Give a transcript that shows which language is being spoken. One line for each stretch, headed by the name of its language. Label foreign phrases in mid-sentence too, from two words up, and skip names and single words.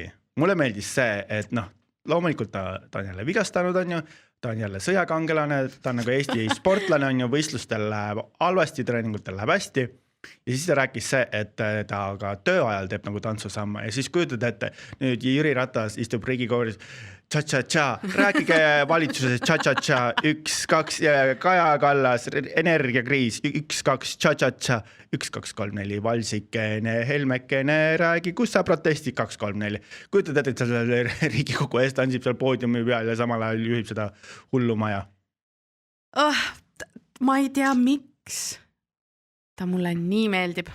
Estonian: Mulle meeldis see, et noh, loomulikult ta on jälle vigastanud, on ju, ta on jälle sõjakangelane, ta on nagu Eesti sportlane, on ju, võistlustel läheb halvasti, treeningutel läheb hästi. Ja siis ta rääkis see, et ta ka tööajal teeb nagu tantsusamma ja siis kujutad ette, nüüd Jüri Ratas istub Riigikooris, tša-tša-tša, rääkige valitsuses, tša-tša-tša, 1, 2, Kaja Kallas, energiakriis, 1, 2, tša-tša-tša, 1, 2, 3, 4, Valsikene, Helmekene, räägi, kus sa protestid, 2, 3, 4. Kujutad ette, et seal Riigikogu eest ansib seal poodiumi peal ja samal ajal juhib seda hullumaja. Ma ei tea, miks. Ta mulle nii meeldib.